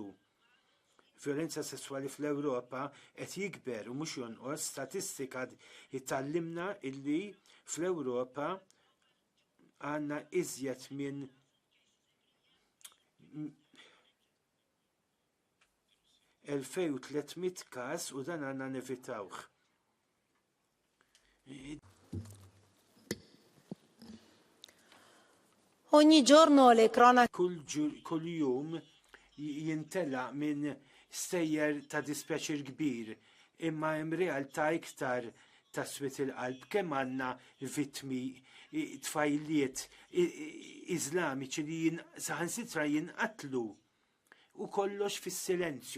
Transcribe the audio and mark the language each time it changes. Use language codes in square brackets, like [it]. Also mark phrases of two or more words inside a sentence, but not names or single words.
[mt] Vjolenza sessuali fl-Ewropa qed jikber u mhux jonqos. Statistika ittallimna illi fl-Ewropa għandna iżjed minn 2300 każ u dan għandna nevitawh. [it] Ogni giorno le cronache. [mt] Kull jum jintella minn stejjer ta' dispjaċir kbir, imma hemm realtà iktar ta' swit il-qalb. Kemm għandna vittmi tfajliet iżlamiċi li saħansitra jinqatlu u kollox fis-silenzju.